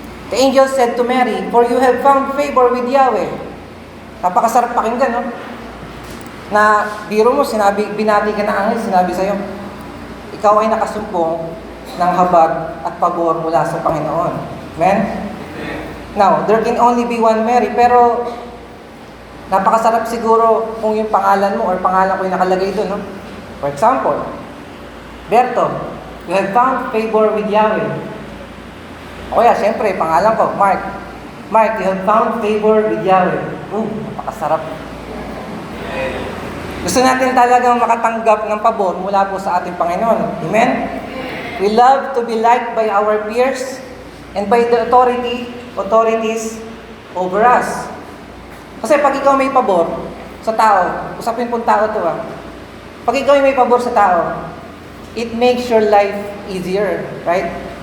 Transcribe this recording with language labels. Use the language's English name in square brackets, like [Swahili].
[English] The angel said to Mary, "For you have found favor with Yahweh." [Filipino] Napakasarap pakinggan, no? Na biro mo, binati ka na angel, sinabi sa'yo, ikaw ay nakasumpong ng habag at pabor mula sa Panginoon. Amen? [English] Now, there can only be one Mary, [Filipino] pero napakasarap siguro kung yung pangalan mo or pangalan ko yung nakalagay doon, no? [English] For example, Berto, you have found favor with Yahweh. [Filipino] O kaya, siyempre, pangalan ko, [English] Mark. Mark, you have found favor with Yahweh. [Filipino] Napakasarap. Gusto natin talagang makatanggap ng pabor mula po sa ating Panginoon. Amen? [English] We love to be liked by our peers and by the authorities over us. [Filipino] Kasi pag ikaw may pabor sa tao, usapin pong tao to pag ikaw may pabor sa tao, [English] it makes your life easier, right?